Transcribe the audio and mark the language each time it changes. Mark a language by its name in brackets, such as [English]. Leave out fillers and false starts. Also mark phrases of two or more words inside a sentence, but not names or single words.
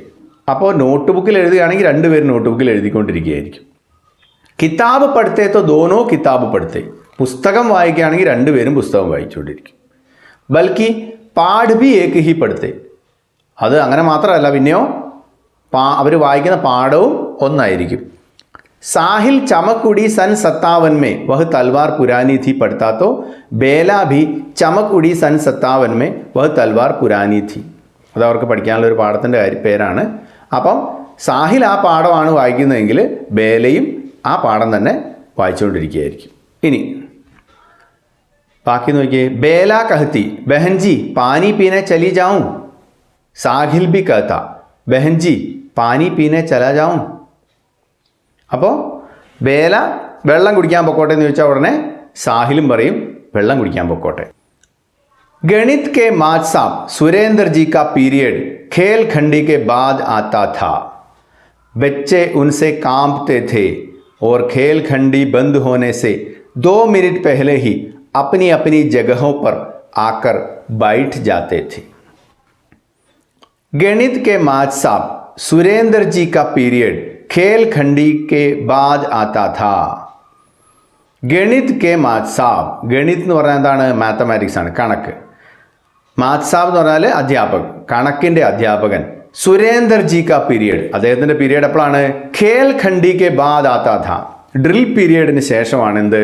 [Malayalam] അപ്പോൾ നോട്ട് ബുക്കിൽ എഴുതുകയാണെങ്കിൽ രണ്ടുപേരും നോട്ട് ബുക്കിൽ എഴുതിക്കൊണ്ടിരിക്കുകയായിരിക്കും. [Hindi] किताब पढ़ते तो दोनों किताब पढ़ते. [Malayalam] പുസ്തകം വായിക്കുകയാണെങ്കിൽ രണ്ടുപേരും പുസ്തകം വായിച്ചുകൊണ്ടിരിക്കും. [Hindi] बल्कि पाठ भी एक ही पढ़ते. [Malayalam] അത് അങ്ങനെ മാത്രമല്ല, പിന്നെയോ അവർ വായിക്കുന്ന പാഠവും ഒന്നായിരിക്കും. [Hindi] साहिल चमक उड़ी सन 57 में वह तलवार पुरानी थी पढ़ता तो बेला भी चमक उड़ी सन 57 में वह तलवार पुरानी थी. [Malayalam] അത് അവർക്ക് പഠിക്കാനുള്ള ഒരു പാഠത്തിൻ്റെ പേരാണ്. അപ്പം സാഹിൽ ആ പാഠമാണ് വായിക്കുന്നതെങ്കിൽ ബേലയും ആ പാഠം തന്നെ വായിച്ചുകൊണ്ടിരിക്കുകയായിരിക്കും. ഇനി ബാക്കി നോക്കിയേ. [Hindi] बेला कहती बहनजी पानी पीने चली जाऊं. साहिल भी कहता बहनजी पानी पीने चला जाऊं. [Malayalam] അപ്പോൾ ബേല വെള്ളം കുടിക്കാൻ പൊക്കോട്ടെ എന്ന് ചോദിച്ചാൽ ഉടനെ സാഹിലും പറയും വെള്ളം കുടിക്കാൻ പൊക്കോട്ടെ. [Hindi] गणित के माच साहब सुरेंद्र जी का पीरियड खेल खंडी के बाद आता था. बच्चे उनसे कांपते थे और खेल खंडी बंद होने से 2 मिनट पहले ही अपनी अपनी जगहों पर आकर बैठ जाते थे. गणित के माच साहब सुरेंद्र जी का पीरियड खेल खंडी के बाद आता था. गणित के मात साब. [Malayalam] ഗണിത് എന്ന് പറഞ്ഞാൽ എന്താണ്? മാത്തമാറ്റിക്സ് ആണ്, കണക്ക്. [Hindi] मात साब [Malayalam] എന്ന് പറഞ്ഞാൽ അധ്യാപകൻ, കണക്കിൻ്റെ അധ്യാപകൻ. [Hindi] सुरेंदर जी का पीरियड, [Malayalam] അദ്ദേഹത്തിൻ്റെ പീരിയഡ് എപ്പോഴാണ്? [Hindi] खेल खंडी के बाद आता था, [Malayalam] ഡ്രിൽ പീരിയഡിന് ശേഷമാണ് എന്ത്?